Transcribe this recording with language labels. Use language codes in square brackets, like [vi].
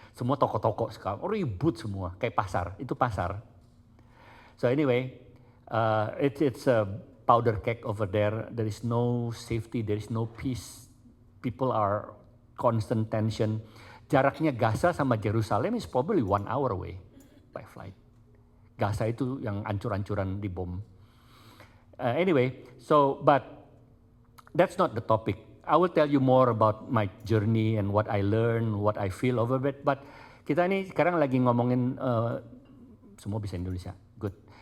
[id] Semua toko-toko sekarang, ribut semua, kayak pasar, itu pasar. [en] So anyway, it's a powder keg over there. There is no safety, there is no peace. People are constant tension. [id] Jaraknya Gaza sama Jerusalem [en] is probably 1 hour away by flight. [id] Gaza itu yang ancur-ancuran di bom. [en] Anyway, but that's not the topic. I will tell you more about my journey and what I learned, what I feel over it. [id] But kita ini sekarang lagi ngomongin, semua bisa Indonesia, good.